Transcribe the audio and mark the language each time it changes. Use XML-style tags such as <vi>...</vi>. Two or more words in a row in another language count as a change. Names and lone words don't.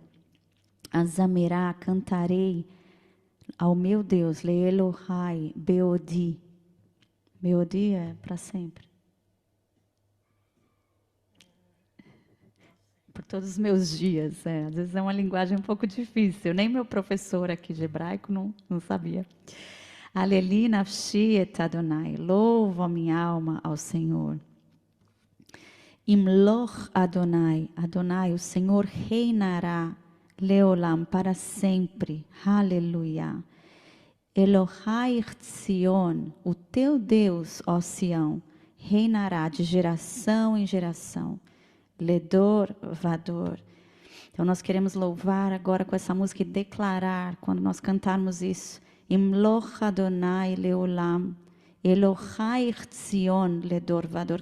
<pt>Azamerá, cantarei ao meu Deus,</pt> <he>לאלוהי בעודי.</he> <pt>Beodi é para sempre. Por todos os meus dias. Às vezes é uma linguagem um pouco difícil. Nem meu professor aqui de hebraico não sabia.</pt> <he>הללי נפשי את אדוני.</he> <pt>Louvo a minha alma ao Senhor.</pt> <he>ימלוך אדוני. אדוני,</he> <pt>o Senhor reinará. Leolam, para sempre. Aleluia.</pt> <he>אלוהי ציון,</he> <pt>o teu Deus, ó Sião, reinará de geração em geração.</pt> <he>לדור ודור.</he> <pt>Então nós queremos louvar agora com essa música e declarar, quando nós cantarmos isso,</pt> <he>ימלוך אדוני לעולם, אלוהי ציון לדור ודור.</he>